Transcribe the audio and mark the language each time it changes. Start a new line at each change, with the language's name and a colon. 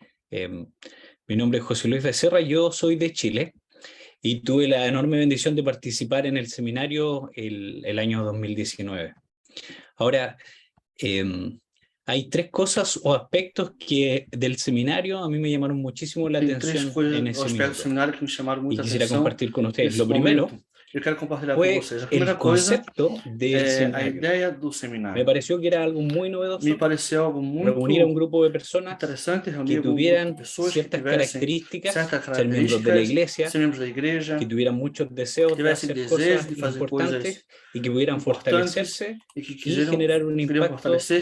Spanish: Mi nombre es José Luis Becerra, yo soy de Chile y tuve la enorme bendición de participar en el seminario el año 2019. Ahora, hay 3 cosas o aspectos que del seminario a mí me llamaron muchísimo la atención en ese minuto. Y quisiera compartir con ustedes. Lo primero
Portuguese: eu quero compartilhar com vocês. A primeira coisa é a ideia do seminário.
Spanish: Me pareció que era algo muy novedoso.
Portuguese: Me pareceu algo muito
Spanish: reunir a un grupo de personas que tuvieran ciertas características, ser miembros de la iglesia, que tuvieran muchos deseos de hacer cosas importantes y que pudieran fortalecerse y generar un impacto